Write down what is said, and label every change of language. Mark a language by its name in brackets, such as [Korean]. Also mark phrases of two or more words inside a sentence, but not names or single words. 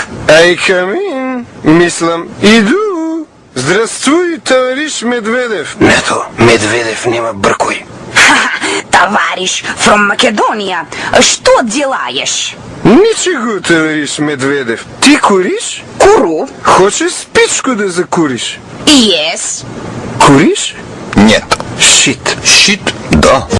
[Macedonian] Ай, камин. Мислам, иду. [Russian] Здравствуй, товариш [Macedonian] Медведев. Нето, Медведев нема бркој. Товариш from Македонија, што делаеш? [Russian] Ничего, товариш Медведев. [Macedonian] Ти куриш? Куру. [Russian] Хочеш спичку да закуриш? [English] Yes. [Macedonian] Куриш? [Russian] Нет. [English] Шит. [Macedonian] Шит? Да.